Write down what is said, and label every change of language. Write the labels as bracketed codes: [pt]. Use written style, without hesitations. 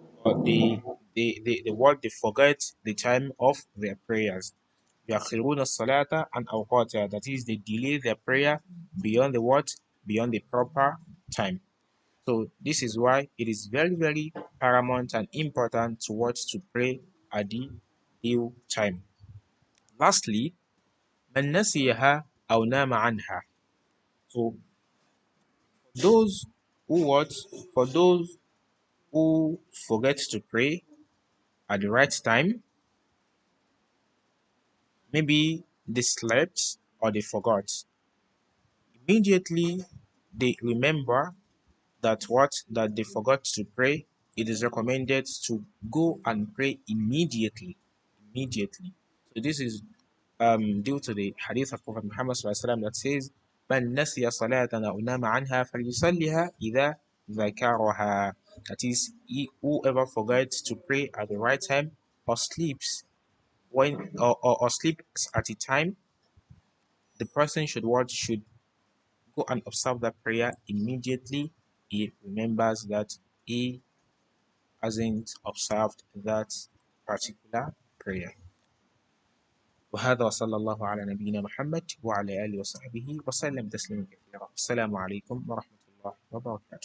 [en] Or they forget the time of their prayers. [ar] يَأْخِرُونَ الصَّلَاةَ عَنْ أَوْقَاتِهَا. [en] That is, they delay their prayer beyond the what? Beyond the proper time. So this is why it is very, very paramount and important to what? To pray at the due time. Lastly, [ar] من نسيها أو نام عنها. [en] So those who what? For those who forget to pray at the right time, maybe they slept or they forgot. Immediately they remember that what? That they forgot to pray, it is recommended to go and pray immediately. Immediately. So this is due to the hadith of Prophet Muhammad SAW that says, [ar] من نسي صلاة أو نام عنها فليصليها إذا ذكرها. [en] That is, whoever forgets to pray at the right time or sleeps or sleeps at a time, the person should what? Should go and observe that prayer immediately he remembers that he hasn't observed that particular prayer. [ar] وهذا وصلى الله على نبينا محمد وعلى آله وصحبه وسلم تسليما كثيرا. السلام عليكم ورحمة الله وبركاته.